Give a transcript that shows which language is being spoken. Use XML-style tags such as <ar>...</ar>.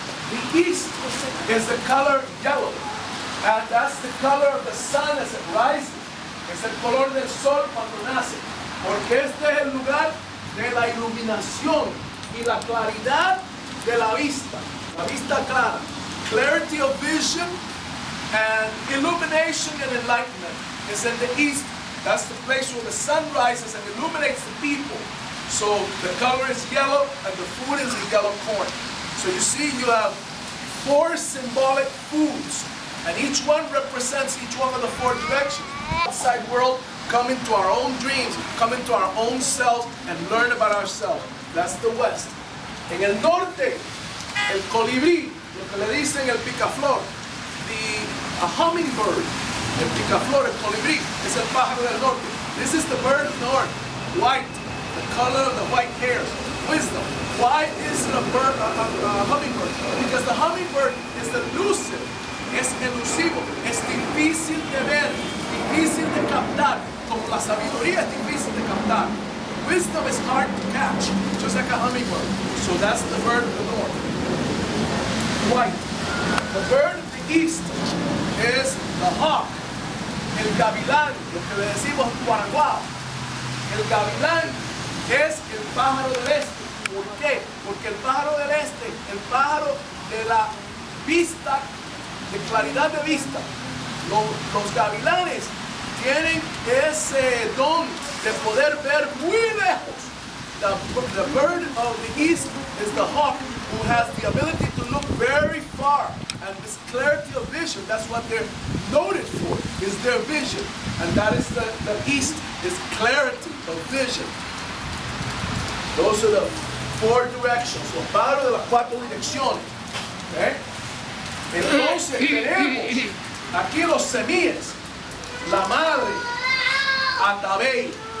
<en>The east is the color yellow. And that's the color of the sun as it rises.</en> <es>Es el color del sol cuando nace. Porque este es el lugar de la iluminación y la claridad de la vista clara.</es> <en>Clarity of vision and illumination and enlightenment is in the east. That's the place where the sun rises and illuminates the people. So the color is yellow and the food is the yellow corn. So you see, you have 4 symbolic foods, and each one represents each one of the 4 directions. Outside world, come into our own dreams, come into our own selves, and learn about ourselves. That's the west.</en> <es>En el norte, el colibrí, lo que le dicen el picaflor,</es> <en>a hummingbird,</en> <es>el picaflor, el colibrí, es el pájaro del norte.</es> <en>This is the bird of the north, white, the color of the white hairs, wisdom. Why is it a hummingbird? Because the hummingbird is elusive,</en> <es>es elusivo, es difícil de ver, difícil de captar, como la sabiduría es difícil de captar.</es> <en>Wisdom is hard to catch, just like a hummingbird. So that's the bird of the north. White. The bird of the east is the hawk,</en> <es>el gavilán, lo que le decimos guaraguao. El gavilán es el pájaro del este. ¿Por qué? Porque el pájaro del este, el pájaro de la vista, de claridad de vista. Los gavilanes tienen ese don de poder ver muy lejos.</es> <en>The bird of the east is the hawk, who has the ability to look very far. And this clarity of vision, that's what they're noted for, is their vision. And that is the east, is clarity of vision. Those are the 4 directions,</en> <es>los padres de las 4 direcciones.</es> <en>¿Okay?</en> <es>Entonces tenemos aquí los semíes, la madre, Atabey.</es>